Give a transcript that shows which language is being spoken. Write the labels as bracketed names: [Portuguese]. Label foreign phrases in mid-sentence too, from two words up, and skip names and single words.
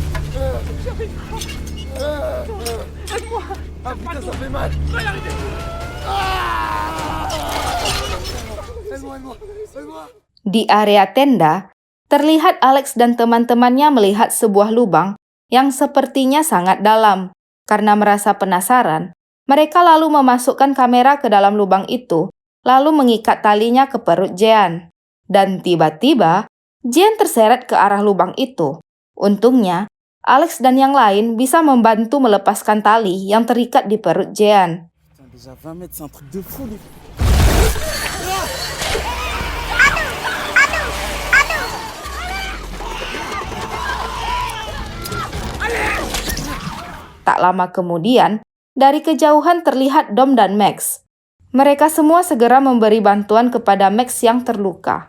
[French] Ah putain, ça fait mal! [Indonesian] Di area tenda, terlihat Alex dan teman-temannya melihat sebuah lubang yang sepertinya sangat dalam. Karena merasa penasaran, mereka lalu memasukkan kamera ke dalam lubang itu, lalu mengikat talinya ke perut Jean. Dan tiba-tiba, Jean terseret ke arah lubang itu. Untungnya, Alex dan yang lain bisa membantu melepaskan tali yang terikat di perut Jean. [French] Putain, déjà 20 mètres, c'est un truc de fou, les... [Indonesian] Tak lama kemudian, dari kejauhan terlihat Dom dan Max. Mereka semua segera memberi bantuan kepada Max yang terluka.